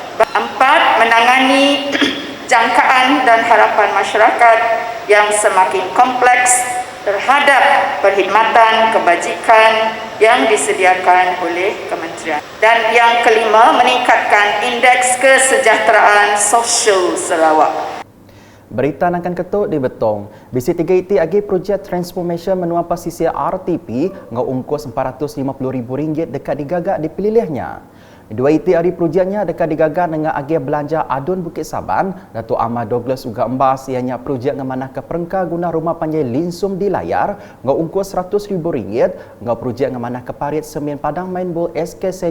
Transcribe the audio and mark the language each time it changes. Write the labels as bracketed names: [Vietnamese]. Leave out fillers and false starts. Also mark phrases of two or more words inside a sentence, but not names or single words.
[Malay] 4, menangani jangkaan dan harapan masyarakat yang semakin kompleks terhadap perkhidmatan kebajikan yang disediakan oleh kementerian. Dan yang kelima, meningkatkan indeks kesejahteraan sosial Sarawak. [Iban] Berita akan ketuk di Betong. Bisi 3 iti agi projek transformation menua pasisir RTP ngau ungkus RM450,000 dekat digagak dipilihnya. Dua iti hari projeknya dekat digagak dengan agi belanja Adun Bukit Saban, Datuk Ahmad Douglas uga embas ianya projek ngemanah ke perengka guna rumah panjai linsum di layar ngau ungkus RM100,000, ngau projek ngemanah ke parit semen padang main bol SK St.